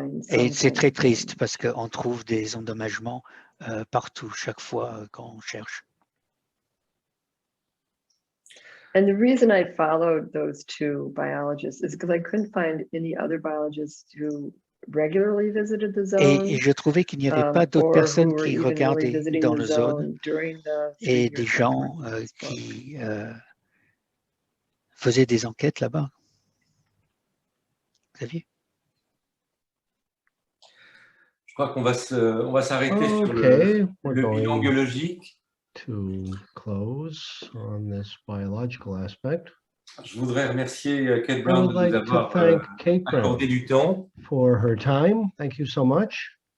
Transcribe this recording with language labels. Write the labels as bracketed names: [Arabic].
[French] Et c'est très triste parce qu'on trouve des endommagements partout, chaque fois qu'on cherche. [English] And the reason I followed those 2 biologists is because I couldn't find any other biologists who regularly visited the zone. [French] Et je trouvais qu'il n'y avait pas d'autres personnes qui regardaient dans la zone et des gens qui faisaient des enquêtes là-bas. Xavier? Je crois qu'on va s'arrêter sur le bilan biologique. [English] To close on this biological aspect. [French] Je voudrais remercier Kate Brown de nous avoir accordé du temps. [English] For her time. Thank you so much.